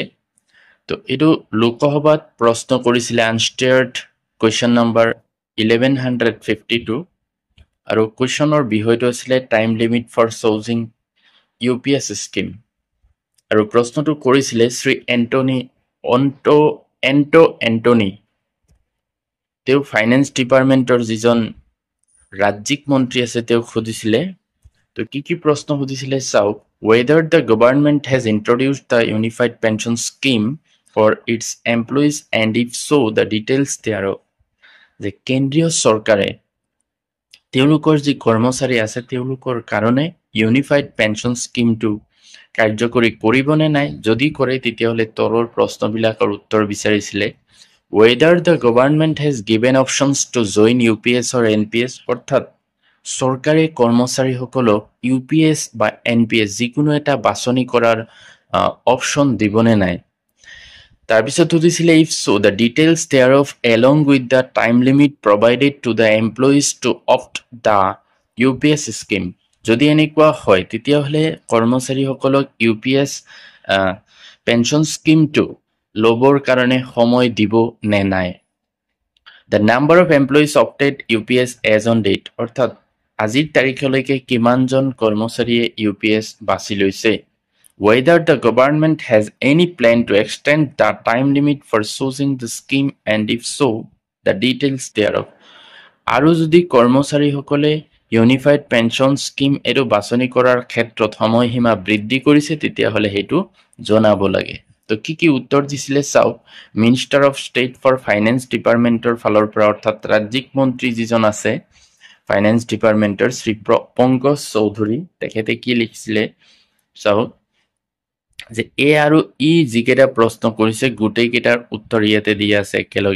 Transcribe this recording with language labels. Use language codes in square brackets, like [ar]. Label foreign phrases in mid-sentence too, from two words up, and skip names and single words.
[as] তো এইটো লোকসভাত প্ৰশ্ন কৰিছিলে [en] unstarred question number [as] 1152 আৰু কুৱেশ্যনৰ বিষয়টো আছিলে [en] time limit for choosing UPS scheme [as] আৰু প্ৰশ্নটো কৰিছিলে শ্ৰী এণ্টনি। তেওঁ [en] finance departmentৰ [as] যিজন ৰাজ্যিক মন্ত্ৰী আছে তেওঁক সুধিছিলে। তো কি প্ৰশ্ন সুধিছিলে চাওক। [en] Whether the government has introduced the unified pension scheme for its employees and if so the details thereof। [as] যে কেন্দ্ৰীয় চৰকাৰে তেওঁলোকৰ যি কৰ্মচাৰী আছে তেওঁলোকৰ কাৰণে [en] unified pension schemeটো [as] কাৰ্যকৰী কৰিবনে নাই, যদি কৰে তেতিয়াহ'লে তলৰ প্ৰশ্নবিলাকৰ উত্তৰ বিচাৰিছিলে। [en] Whether the government has given options to join UPS or NPS, [as] অৰ্থাৎ চৰকাৰে কৰ্মচাৰীসকলক ইউপিএছ বা এনপিএছ যিকোনো এটা বাছনি কৰাৰ অপশ্যন দিবনে নাই। তাৰপিছত সুধিছিলে [en] if so the details thereof along with the time limit provided to the employees to opt the UPS scheme। [as] যদি এনেকুৱা হয় তেতিয়াহ'লে কৰ্মচাৰীসকলক [en] UPS pension schemeটো [as] ল'বৰ কাৰণে সময় দিব নে নাই। [en] The number of employees opted UPS as on date, [as] অৰ্থাৎ আজিৰ তাৰিখলৈকে কিমানজন কৰ্মচাৰীয়ে ইউপিএছ বাছি লৈছে। [en] Whether the government has any plan to extend the time limit for choosing the scheme and if so the details thereof। [as] আৰু যদি কৰ্মচাৰীসকলে [en] unified pension scheme [as] এইটো বাছনি কৰাৰ ক্ষেত্ৰত সময়সীমা বৃদ্ধি কৰিছে তেতিয়াহ'লে সেইটো জনাব লাগে। তো কি উত্তৰ দিছিলে চাওক। [en] minister of state for finance departmentৰ [as] ফালৰ পৰা অৰ্থাৎ ৰাজ্যিক মন্ত্ৰী যিজন আছে [en] finance departmentৰ [as] শ্ৰী পংকজ চৌধুৰী, তেখেতে কি লিখিছিলে চাওক যে এ আৰু ই যিকেইটা প্ৰশ্ন কৰিছে গোটেইকেইটাৰ উত্তৰ ইয়াতে দিয়া আছে একেলগে।